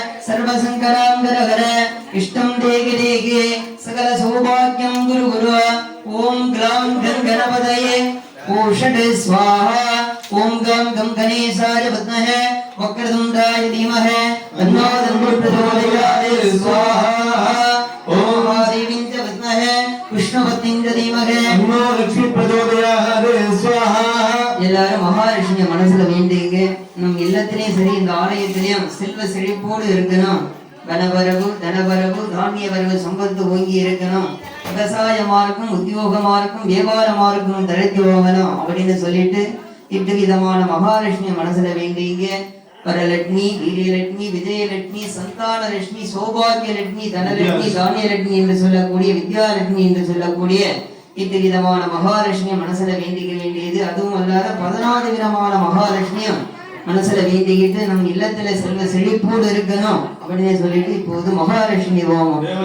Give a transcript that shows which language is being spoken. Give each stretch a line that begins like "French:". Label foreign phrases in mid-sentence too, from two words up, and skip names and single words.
Sanskrit: सर्वसंकरां इष्टं देगे सकल सौभाग्यं गुरु ॐ ग्लां गणपतये षट् स्वाहा ॐ गं गणेशाय विद्महे वक्रतुण्डाय धीमहि तन्नो दन्ति प्रचोदयात् स्वाहा ॐ महादेवीं च विद्महे विष्णुपत्नीं च धीमहि तन्नो लक्ष्मी प्रचोदयात् स्वाहा
Tamil: எல்லாரும் மகாலட்சுமியை மனசுல வேண்டிங்க நம் இல்லத்திலேயும் சரி இந்த ஆலயத்திலையும் செல்வ செழிப்போடு இருக்கணும் கனவரவு தனவரவு தானிய வரவு சம்பத்து ஓங்கி இருக்கணும் விவசாயமா இருக்கும் உத்தியோகமா இருக்கும் வியாபாரமா இருக்கும் தழைத்து போகணும் அப்படின்னு சொல்லிட்டு இட்டு விதமான மகாலட்சுமியை மனசுல வேண்டிங்க வரலட்சுமி வீரியலட்சுமி விஜயலட்சுமி சந்தானலட்சுமி சௌபாகியலட்சுமி தனலட்சுமி தானியலட்சுமி என்று சொல்லக்கூடிய வித்யாலட்சுமி என்று சொல்லக்கூடிய இட்டு விதமான மகாலட்சுமியை மனசுல வேண்டிக்க வேண்டியது அதுவும் அல்லாத 14 விதமான மகாலட்சுமியும் மனசுல வேண்டிக்கிட்டு நம் இல்லத்துல செல்வ செழிப்போடு இருக்கணும் அப்படின்னு சொல்லிட்டு இப்போது மகாலட்சுமி ஹோமம்